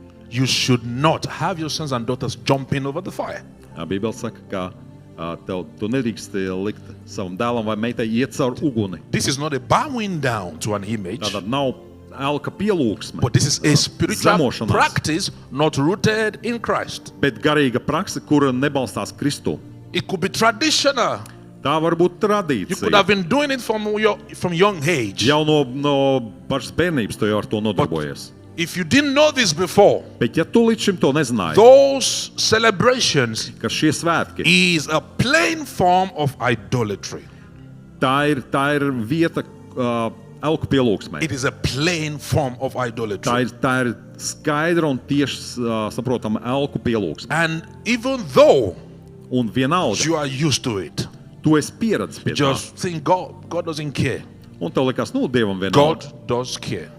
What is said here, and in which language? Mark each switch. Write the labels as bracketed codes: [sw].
[en] you should not have your sons and daughters jumping over the fire. [lv] Bībele saka, ka Tu nedrīkst likt savam dēlam vai meitai iet caur uguni. [en] This is not a bowing down to an image, [lv] Tātad nav elka pielūgsme, [en] but this is a spiritual [lv] zemošanās, [en] practice not rooted in Christ. [lv] bet garīga prakse, kura nebalstās Kristū. [en] It could be traditional. [lv] Tā var būt [en] You could have been doing it from young age. [lv] Jau no pašas bērnības tu jau ar to nodarbojies. [en] If you didn't know this before, [lv] Bet ja tu līdz šim to nezināji, [en] those celebrations [lv] ka šie svētki, [en] is a plain form of idolatry. [lv] tā ir vieta elku pielūgsmei. [en] It is a plain form of idolatry. [lv] Tā ir skaidra un tieši saprotama elku pielūgsme. [en] And even though [lv] Un vienalga, [en] you are used to it, [lv] tu esi pieredzis pie tā. [en] just think God doesn't care. [lv] Un tev likās, Dievam vienalga. [en] God does care.